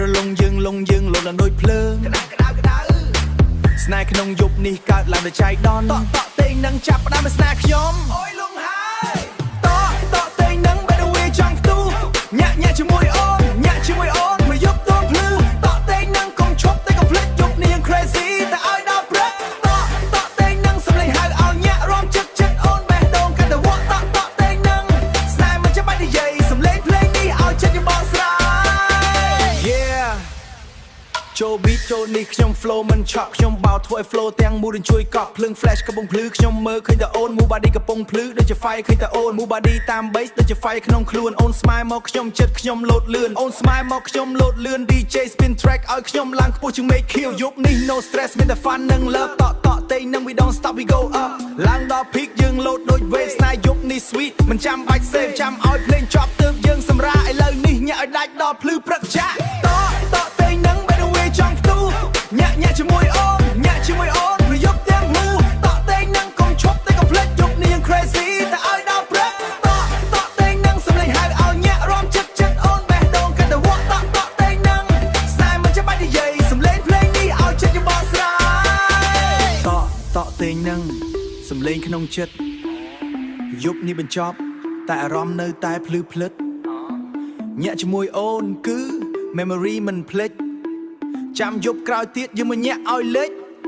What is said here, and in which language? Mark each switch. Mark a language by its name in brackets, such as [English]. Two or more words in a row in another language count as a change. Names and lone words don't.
[Khmer] លងយើងលងយើងលោតដល់ដូចភ្លើងក្តៅស្នេហ៍ក្នុងយប់នេះកើតឡើងដោយចៃដន្យតក់តេងនឹងចាប់ផ្ដើមស្នេហ៍ខ្ញុំអូយលងហើយតក់តេងនឹងបែរវាចង់ផ្ទុះញាក់ជាមួយអូនមកយប់ទងភ្លឺតក់តេងនឹងកុំឈប់តែកុំភ្លេចយប់នេះយ៉ាង crazy តែឲ្យដល់ព្រឹកតក់តេងនឹងសំឡេងហៅឲ្យញាក់រំចិត្តអូនបេះ ដូងកាន់តែវក់តក់តេងនឹងស្នេហ៍មិនចាំបាច់និយាយសំឡេងភ្លេងនេះឲ្យចិត្តយើងបកស្រាយ Yeah ចូល beat ចូលនេះខ្ញុំ flow មិនឆក់ខ្ញុំបោធ្វើឲ្យ flow ទាំងមូលជួយកក់ភ្លើង flash កំពុងភ្លឺខ្ញុំមើលឃើញតែអូន [English] move body [Khmer] កំពុងភ្លឺដូចជា fire ឃើញតែអូន move body តាម bass ដូចជា fire ក្នុងខ្លួនអូន smile មកខ្ញុំចិត្តខ្ញុំលោតលឿនអូន smile មកខ្ញុំលោតលឿន [English] DJ spin track [Khmer] ឲ្យខ្ញុំឡើងខ្ពស់ជាង [English] make kill [Khmer] យប់នេះ [English] no stress [Khmer] មានតែ fun និង love តក់តេង នឹង [English] we don't stop we go up [Khmer] ឡើងដល់ peak យើងលោតដូច wave ស្នេហ៍យប់នេះ sweet មិនចាំបាច់ save ចាំឲ្យភ្លេងចប់ទើបយើងសម្រាឥឡូវនេះញាក់ឲ្យដាច់ ដល់ភ្លឺព្រឹកចាក់តក់តេងនឹងបែរវាចង់ផ្ទុះញាក់ជាមួយអូនប្រយុទ្ធទាំងមូតក់តេង នឹងកុំឈប់តែកុំភ្លេចយប់នេះយ៉ាង crazy តែឲ្យដល់ព្រឹកតក់តេងនឹងសំឡេងហៅឲ្យញាក់រំចិត្តអូនបេះដូងកាន់តែវក់តក់តេងនឹងស្នេហ៍មិនចាំបាច់និយាយសំឡេងភ្លេងនេះឲ្យចិត្តយើងបកស្រាយតក់តេងនឹងសំឡេងក្នុងចិត្តយប់នេះបញ្ចប់តែអារម្មណ៍នៅតែភ្លឺភ្លិតញាក់ជាមួយអូនគឺ memory មិនភ្លេចចាំយប់ក្រោយទៀតយើងមកញាក់ឲ្យលេច